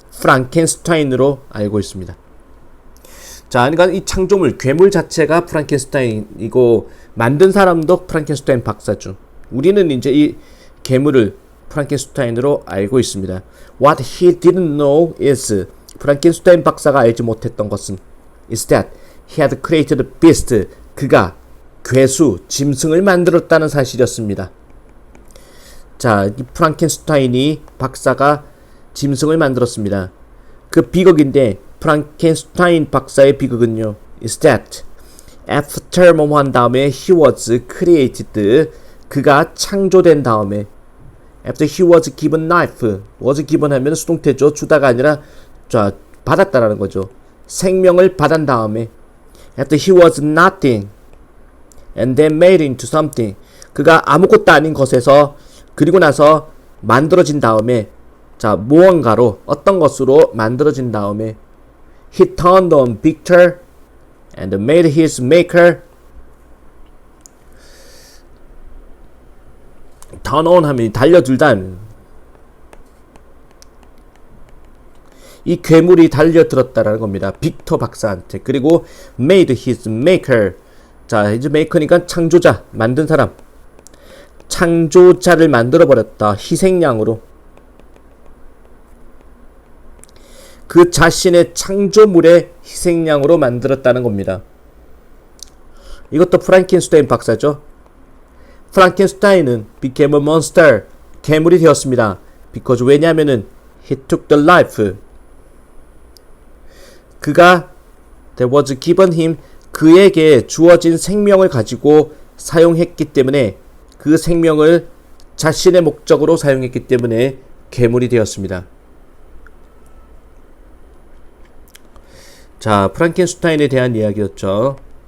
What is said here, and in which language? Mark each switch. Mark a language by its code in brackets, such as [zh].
[ko] 프랑켄슈타인으로 알고 있습니다. 자, 그러니까 이 창조물, 괴물 자체가 프랑켄슈타인이고 만든 사람도 프랑켄슈타인 박사죠. 우리는 이제 이 괴물을 프랑켄슈타인으로 알고 있습니다. [en] What he didn't know is [ko] 프랑켄슈타인 박사가 알지 못했던 것은 [en] is that he had created a beast. [ko] 그가 괴수, 짐승을 만들었다는 사실이었습니다. 자, 이 프랑켄슈타인이 박사가 짐승을 만들었습니다. 그 비극인데 프랑켄슈타인 박사의 비극은요 [en] is that after [ko] 뭐뭐 한 다음에 [en] he was created. [ko] 그가 창조된 다음에 [en] after he was given life. was given [ko] 하면 수동태죠. 주다가 아니라 자, 받았다라는 거죠. 생명을 받은 다음에 [en] after he was nothing and then made into something. [ko] 그가 아무것도 아닌 것에서 그리고 나서 만들어진 다음에 자, 무언가로 어떤 것으로 만들어진 다음에 [en] he turned on Victor and made his maker. turn on [ko] 하면 달려들다. 이 괴물이 달려들었다라는 겁니다. 빅터 박사한테. 그리고 [en] made his maker. [ko] 자, 이제 메이커니까 창조자, 만든 사람. 창조자를 만들어버렸다. 희생양으로. 그 자신의 창조물의 희생양으로 만들었다는 겁니다. 이것도 프랑켄슈타인 박사죠. [en] 프랑켄슈타인은 became a monster. [ko] 괴물이 되었습니다. [en] because [ko] 왜냐하면은 [en] he took the life. [ko] 그가 [en] there was given him. [ko] 그에게 주어진 생명을 가지고 사용했기 때문에 그 생명을 자신의 목적으로 사용했기 때문에 괴물이 되었습니다. 자, 프랑켄슈타인에 대한 이야기였죠.